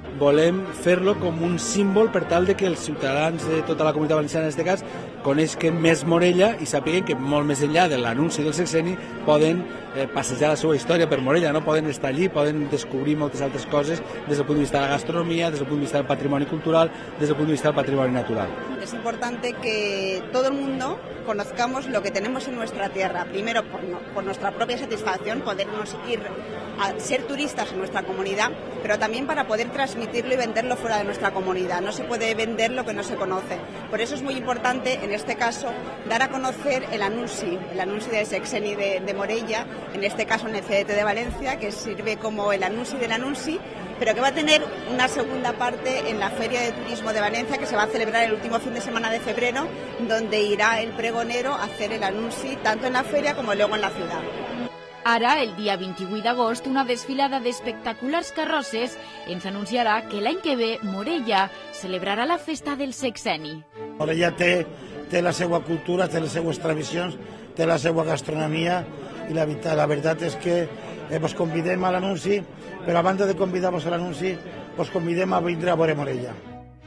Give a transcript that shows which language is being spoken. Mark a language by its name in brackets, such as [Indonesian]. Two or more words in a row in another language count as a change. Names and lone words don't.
[Catalan] Volem fer-lo com un símbol per tal de que els ciutadans de tota la comunitat valenciana, en aquest cas, coneixen més Morella i sàpiguen que molt més enllà de l'anunci del sexeni poden passejar la seva història per Morella, no? Poden estar allí, poden descobrir moltes altres coses des del punt de vista de la gastronomia, [Spanish] desde el punto de vista del patrimonio cultural, desde el punto de vista del patrimonio natural. Es importante que todo el mundo conozcamos lo que tenemos en nuestra tierra, primero por nuestra propia satisfacción, podernos ir a ser turistas en nuestra comunidad, pero también para poder transmitirlo y venderlo fuera de nuestra comunidad. No se puede vender lo que no se conoce. Por eso es muy importante, en este caso, dar a conocer el anunci del sexeni de Morella, en este caso en el CDT de Valencia, que sirve como el [Catalan] anunci del anunci, [Spanish] pero que va a tener una segunda parte en la Feria de Turismo de Valencia, que se va a celebrar el último fin de semana de febrero, donde irá el pregonero a hacer el anunci tanto en la feria como luego en la ciudad. [Catalan] Ara, el dia 28 d'agost, una desfilada d'espectaculars carrosses ens anunciarà que l'any que ve Morella celebrarà la festa del sexeni. Morella té la seva cultura, té les seues tradicions, té la seva gastronomia, i la veritat és que vos convidem a l'anunci, però abans de convidar-vos a l'anunci, vos convidem a vindre a veure Morella.